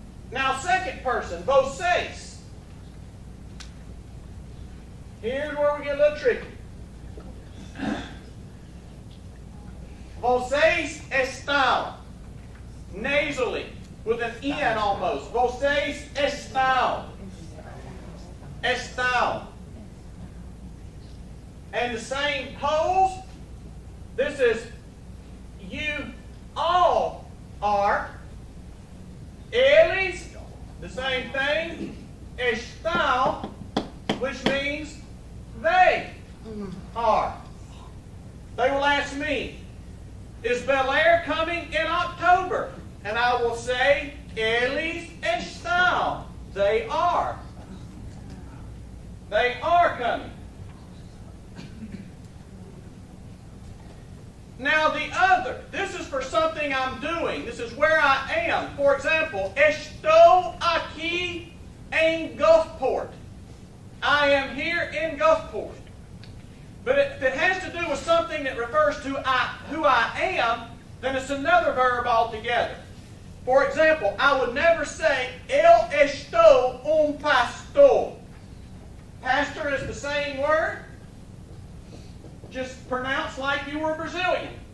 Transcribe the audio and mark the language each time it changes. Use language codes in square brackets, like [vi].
[en] Now, second person, vocês. Here's where we get a little tricky. [pt] Vocês estão. [en] Nasally, with an N almost. [pt] Vocês estão. Estão. [en] And the same pose. This is you all are. Eles, the same thing. Estão, which means they are. They will ask me, is Bel Air coming in October? And I will say, [pt] eles estão. [en] They are. They are coming. Now the other, this is for something I'm doing. This is where I am. For example, [pt] estou aqui em Gulfport. [en] I am here in Gulfport. But if it has to do with something that refers to who I am, then it's another verb altogether. For example, I would never say, [pt] eu estou pastor. [en] Pastor is the same word, just pronounced like you were Brazilian.